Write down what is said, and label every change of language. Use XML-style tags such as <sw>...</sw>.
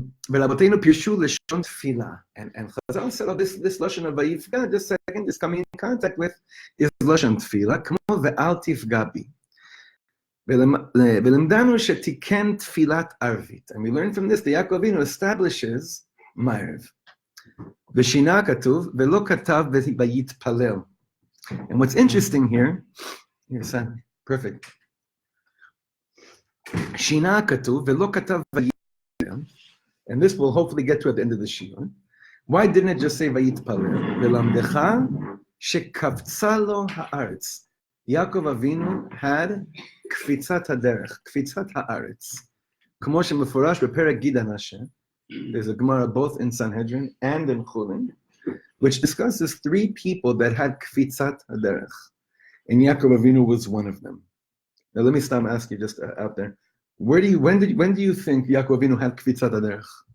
<he>ורבותינו פירשו לשון תפילה.</he> <en>And Chazal said, oh, this לשון of ויפגע, this second is coming in contact with, is</en> <he>לשון תפילה, כמו ואל תפגע בי. ולמדנו שתקן תפילת ערבית.</he> <en>And we learn from this, the Yaakov Avinu establishes מערב.</en> <he>ושינה כתוב, ולא כתב ויתפלל.</he> <en>And what's interesting here, son, perfect.</en> <he>שינה כתוב, ולא כתב ויתפלל.</he> <en>And this will hopefully get to at the end of the shiur. Why didn't it just say ויתפלל?</en> <he>ולמדך שקפצה לו הארץ.</he> <en>Yaakov Avinu had קפיצת הדרך, קפיצת הארץ.</en> <he>כמו שמפורש בפרק גיד הנשה,</he> <en>there's a Gemara both in Sanhedrin and in Chulin, which discusses 3 people that had kfitzat haderech, and Yaakov Avinu was one of them. Now let me stop and ask you just out there, when do you think Yaakov Avinu had kfitzat haderech?</en>